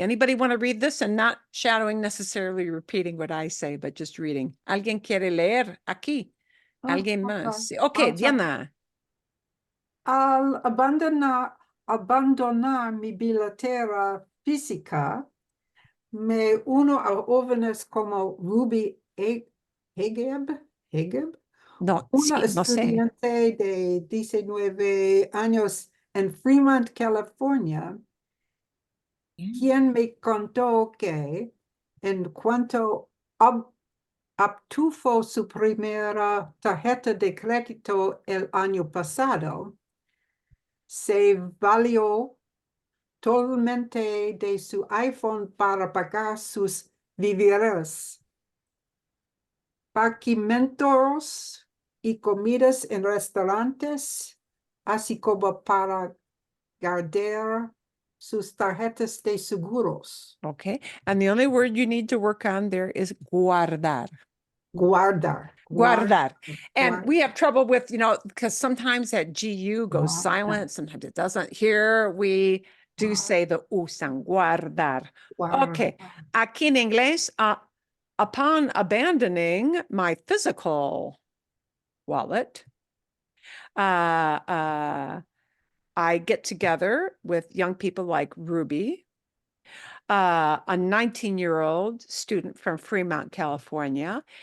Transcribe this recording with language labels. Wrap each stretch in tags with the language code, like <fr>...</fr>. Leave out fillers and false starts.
<en>Anybody want to read this and not shadowing necessarily repeating what I say, but just reading?</en> <es>¿Alguien quiere leer aquí? ¿Alguien más? Okay, Diana. Al abandonar mi billetera física, me uno a jóvenes como Ruby Hegeb, No, una sí, no sé. estudiante de 19 años en Fremont, California, quien me contó que en cuanto obtuvo su primera tarjeta de crédito el año pasado, se valió totalmente de su iPhone para pagar sus víveres, paquimentos y comidas en restaurantes, así como para guardar sus tarjetas de seguros.</es> <en>Okay, and the only word you need to work on there is guardar.</en> <es>Guardar.</es> <en>And we have trouble with, because sometimes that GU goes silent, sometimes it doesn't. Here we do say the usan, guardar. Okay,</en> <es>aquí en inglés,</es> <en>upon abandoning my physical wallet, I get together with young people like Ruby, a 19-year-old student from Fremont, California.</en>